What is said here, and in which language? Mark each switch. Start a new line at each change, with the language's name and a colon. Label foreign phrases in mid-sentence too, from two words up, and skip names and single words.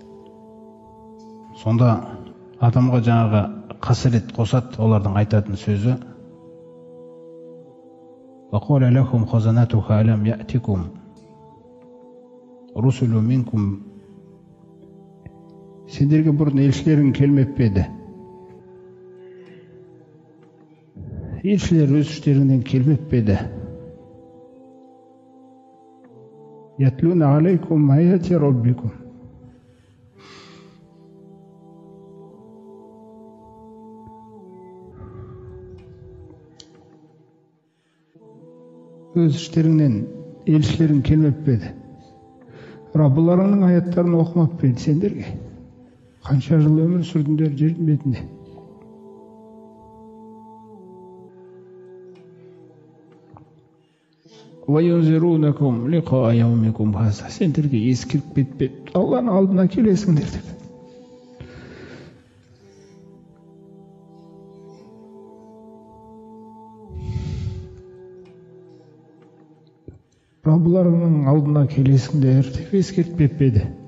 Kazakh: Сонда адамға жаңағы қасірет қосады, олардың айтатын сөзі:
Arabic: وقال لهم خزنتها ألم يأتكم رسل منكم.
Kazakh: Сендерге бұрын елшілерің келмеп пе еді? Елшілер өз іштеріңнен келмеп пе еді?
Arabic: يتلون عليكم آيات ربكم.
Kazakh: Өз іштеріңнен елшілерің келмеп пе еді? Раббыларыңның аяттарын оқымап пе еді сендерге? Қанша жыл өмір сүрдіңдер жердің бетінде?
Arabic: وَيُنْذِرُونَكُمْ لِقَاءَ يَوْمِكُمْ هَذَا.
Kazakh: Сендерге ескертіп кетпеді, Алланың алдына келесіңдер деп. Раббыларыңның алдына келесіңдер деп ескертпеп еді.